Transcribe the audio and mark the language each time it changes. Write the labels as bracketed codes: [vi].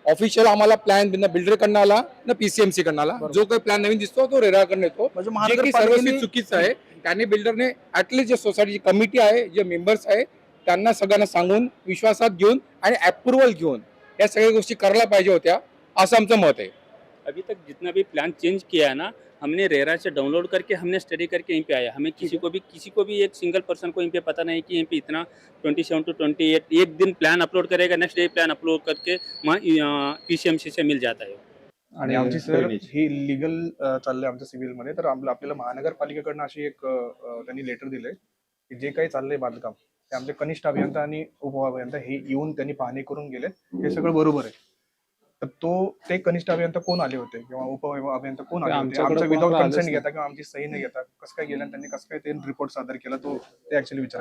[mr] Official आम्हाला plan builder कडनं आला ना पीसीएमसी कडनं आला. जो काही प्लॅन नवीन दिसतो तो रेराकडनं येतो, म्हणजे जे की सर्वस्वी चुकीचं आहे. त्यांनी बिल्डरने ऍटलीस्ट जे सोसायटीची कमिटी आहे, जे मेंबर्स आहे, त्यांना सगळ्यांना सांगून विश्वासात घेऊन आणि अप्रुव्हल घेऊन या सगळ्या गोष्टी करायला पाहिजे होत्या, असं आमचं मत आहे. [hi] अभी तक जितना भी प्लान चेंज किया है ना, हमने रेरा से डाउनलोड करके हमने स्टडी करके यहीं पे आया. हमें किसी को भी एक सिंगल पर्सन को यहीं पे पता नहीं कि यहीं पे इतना 27 to 28 एक दिन प्लान अपलोड करेगा, नेक्स्ट डे प्लान अपलोड करके पीसीएमसी से मिल जाता है. [mr] आणि आमची सर ही लिगल चाललंय आमच्या सिव्हिल मध्ये. तर आपल्याला महानगरपालिकेकडनं अशी एक त्यांनी लेटर दिलंय की जे काही चाललंय बांधकाम ते आमचे कनिष्ठ अभियंता आणि उपअभियंता हे येऊन त्यांनी पाहणी करून गेले, हे सगळं बरोबर आहे. तर ते कनिष्ठ अभियंता कोण आले होते किंवा उपअभियंता कोण आले होते, आमच्या विदाउट कन्सेंट घेता किंवा आमची सही नाही घेता कसं काय गेलं, त्यांनी कसं काय ते रिपोर्ट सादर केला, तो ते ऍक्च्युअली विचार.